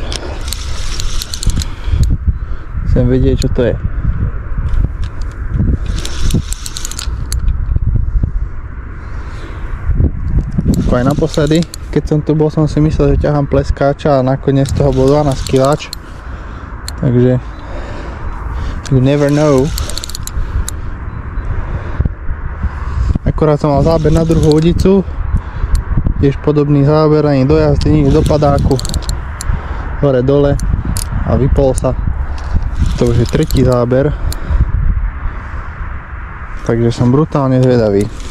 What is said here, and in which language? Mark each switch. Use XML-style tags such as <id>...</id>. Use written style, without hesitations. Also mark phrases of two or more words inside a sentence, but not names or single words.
<sk>Chcem vedieť, čo to je. Ako aj naposledy, keď som tu bol, som si myslel, že ťahám pleskáča a nakoniec z toho bol 12 kiláč, takže</sk> <en>you never know.</en> <sk>Akorát som mal záber na druhú udicu, tiež podobný záber, ani do jazdy, nič do padáku, hore dole a vypol sa. To už je tretí záber, takže som brutálne zvedavý.</sk>